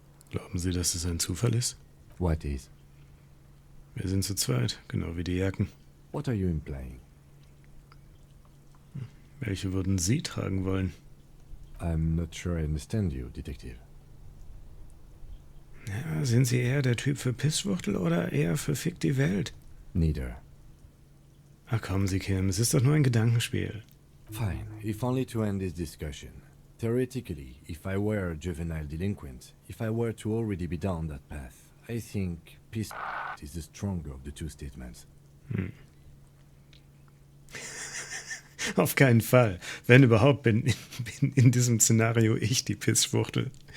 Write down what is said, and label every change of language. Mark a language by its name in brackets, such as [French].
[German] glauben Sie, dass es ein Zufall ist? [English] What is? [German] Wir sind zu zweit, genau wie die Jacken. [English] What are you implying? [German] Welche würden Sie tragen wollen? [English] I'm not sure I understand you, Detective. [German] Ja, sind Sie eher der Typ für Pisswuchtel oder eher für Fick die Welt? [English] Neither. [German] Ach kommen Sie, Kim, es ist doch nur ein Gedankenspiel. [English] Fine, if only to end this discussion. Theoretically, if I were a juvenile delinquent, if I were to already be down that path, I think peace is the stronger of the two statements. [German] Auf keinen Fall. Wenn überhaupt, bin in diesem Szenario ich die Pisswuchtel.